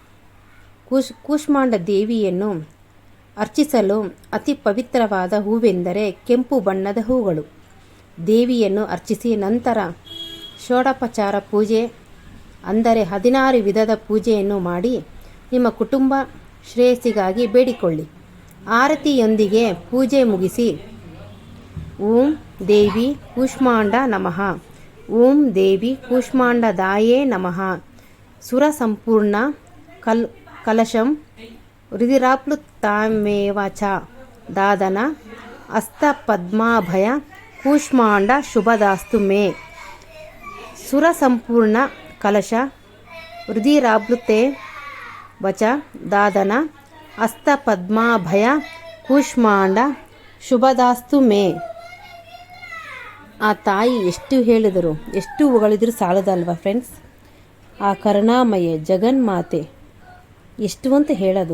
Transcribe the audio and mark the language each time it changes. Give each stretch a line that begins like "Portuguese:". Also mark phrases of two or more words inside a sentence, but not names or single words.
Kannada: ಕೂಷ್ಮಾಂಡ ದೇವಿಯನ್ನು ಅರ್ಚಿಸಲು ಅತಿ ಪವಿತ್ರವಾದ ಹೂವೆಂದರೆ ಕೆಂಪು ಬಣ್ಣದ ಹೂಗಳು. ದೇವಿಯನ್ನು ಅರ್ಚಿಸಿ ನಂತರ ಷೋಡೋಪಚಾರ ಪೂಜೆ ಅಂದರೆ 16 ವಿಧದ ಪೂಜೆಯನ್ನು ಮಾಡಿ ನಿಮ್ಮ ಕುಟುಂಬ ಶ್ರೇಯಸ್ಸಿಗಾಗಿ ಬೇಡಿಕೊಳ್ಳಿ. ಆರತಿಯೊಂದಿಗೆ ಪೂಜೆ ಮುಗಿಸಿ
Sanskrit: ಓಂ ದೇವಿ ಕೂಷ್ಮಾಂಡ ನಮಃ, ಓಂ ದೇವಿ ಕೂಷ್ಮಾಂಡದಾಯೇ ನಮಃ, ಸುರ ಸಂಪೂರ್ಣ ಕಲಶಂ ರುಧಿರಾಪ್ಲುತಾಮೇವ ಚ ದಾದನ ಹಸ್ತ ಪದ್ಮಾಭಯ ಕೂಷ್ಮಾಂಡ ಶುಭದಾಸ್ತು ಮೇ. ಸುರ ಸಂಪೂರ್ಣ ಕಲಶ ರುಧಿರಾಪ್ಲುತೆ ವಚ ದಾದನ ಹಸ್ತ ಪದ್ಮಾಭಯ ಕೂಷ್ಮಾಂಡ ಶುಭದಾಸ್ತು ಮೇ
Kannada: ಆ ತಾಯಿ ಎಷ್ಟು ಹೇಳಿದರು, ಎಷ್ಟು ಹೊಗಳಿದ್ರು ಸಾಲದಲ್ವಾ ಫ್ರೆಂಡ್ಸ್. ಆ ಕರುಣಾಮಯ ಜಗನ್ಮಾತೆ ಎಷ್ಟು ಅಂತ ಹೇಳೋದು.